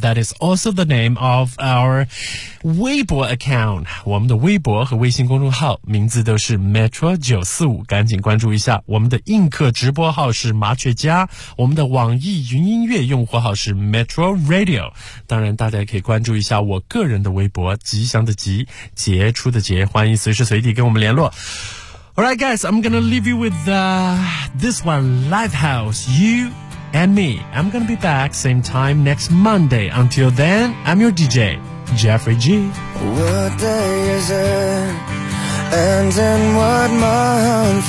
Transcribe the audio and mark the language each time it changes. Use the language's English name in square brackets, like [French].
[English] That is also the name of our Weibo account. [Chinese] 我们的微博和微信公众号名字都是 Metro945, 赶紧关注一下。我们的映客直播号是麻雀家，我们的网易云音乐用户号是 Metro Radio。当然大家可以关注一下我个人的微博，吉祥的吉，杰出的杰，欢迎随时随地跟我们联络。 [English] Alright guys, I'm gonna leave you with this one, Lifehouse, YouAnd me, I'm gonna be back same time next Monday. Until then, I'm your DJ, Jeffrey G. What day is it? And in what month?